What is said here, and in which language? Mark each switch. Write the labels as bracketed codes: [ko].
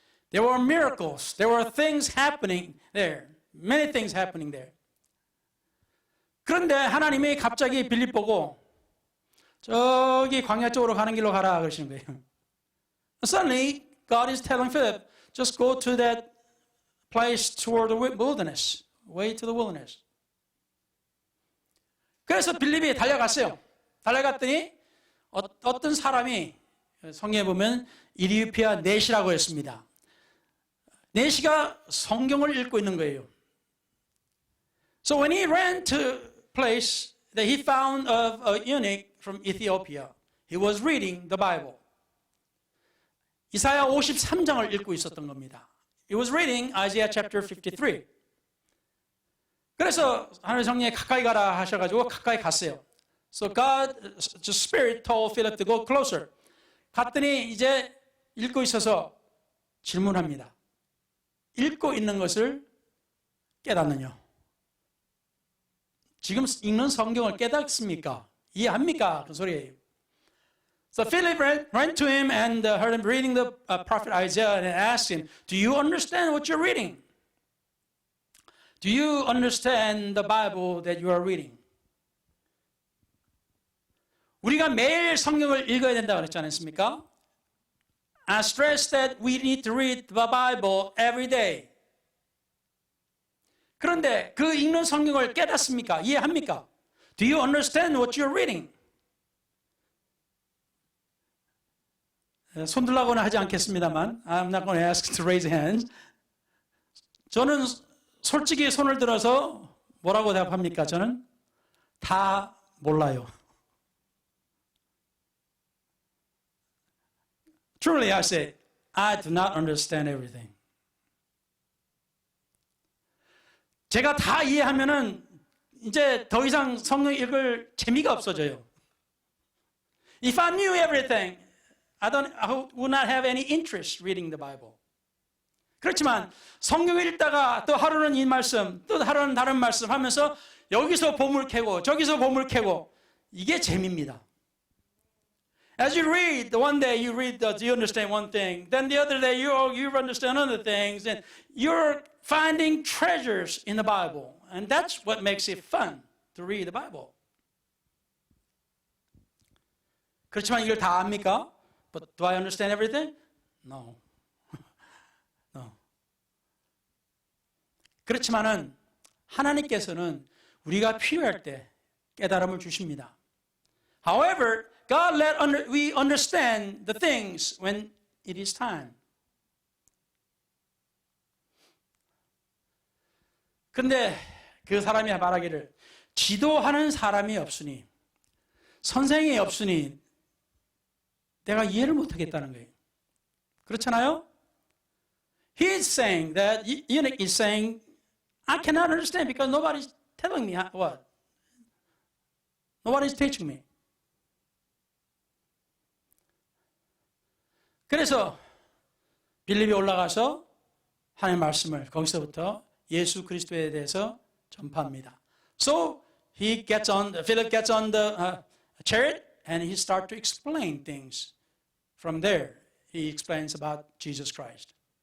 [en] There were miracles. There were things happening there. Many things happening there. [ko] 그런데 하나님이 갑자기 빌립 보고 저기 광야 쪽으로 가는 길로 가라 그러시는 거예요. [en] Suddenly, God is telling Philip, just go to that place toward the wilderness, way to the wilderness. [ko] 그래서 빌립이 달려갔어요. 달려갔더니 어떤 사람이 성경에 보면 이리오피아 넷이라고 했습니다. 넷이가 성경을 읽고 있는 거예요. [en] So when he ran to place that he found of a eunuch from Ethiopia, he was reading the Bible. [ko] 이사야 53장을 읽고 있었던 겁니다. [en] He was reading Isaiah chapter 53. [ko] 그래서 하나님 성령이 가까이 가라 하셔가지고 가까이 갔어요. [en] So God, the Spirit told Philip to go closer. [ko] 갔더니 이제 읽고 있어서 질문합니다. 읽고 있는 것을 깨닫느냐? 지금 읽는 성경을 깨닫습니까? 이해합니까? 그 소리예요. [en] So Philip ran to him and heard him reading the prophet Isaiah and asked him, "Do you understand what you're reading? Do you understand the Bible that you are reading?" [ko] 우리가 매일 성경을 읽어야 된다고 그랬지 않습니까? [en] I stress that we need to read the Bible every day. [ko] 그런데 그 읽는 성경을 깨닫습니까? 이해합니까? [en] Do you understand what you're reading? [ko] 손 들라고는 하지 않겠습니다만 [en] I'm not going to ask to raise hands. [ko] 저는 솔직히 손을 들어서 뭐라고 대답합니까? 저는 다 몰라요. [en] Truly I say, I do not understand everything. [ko] 제가 다 이해하면은 이제 더 이상 성경 읽을 재미가 없어져요. [en] If I knew everything, I would not have any interest reading the Bible. [ko] 그렇지만 성경을 읽다가 또 하루는 이 말씀, 또 하루는 다른 말씀 하면서 여기서 보물 캐고 저기서 보물 캐고 이게 재미입니다. [en] As you read, one day you read, you understand one thing. Then the other day you understand other things. And you're finding treasures in the Bible. And that's what makes it fun to read the Bible. [ko] 그렇지만 이걸 다 압니까? [en] But do I understand everything? No. No. [ko] 그렇지만은 하나님께서는 우리가 필요할 때 깨달음을 주십니다. [en] However, God we understand the things when it is time. [ko] 그런데 그 사람이 말하기를 지도하는 사람이 없으니 선생이 없으니 내가 이해를 못하겠다는 거예요. 그렇잖아요? [en] He is saying that eunuch is saying I cannot understand because nobody's telling me what. Nobody's teaching me. [ko] 그래서 빌립이 올라가서 하나님의 말씀을 거기서부터 예수 그리스도에 대해서 전파합니다. [en] So Philip gets on the chariot and he starts to explain things. From there, he explains about Jesus Christ.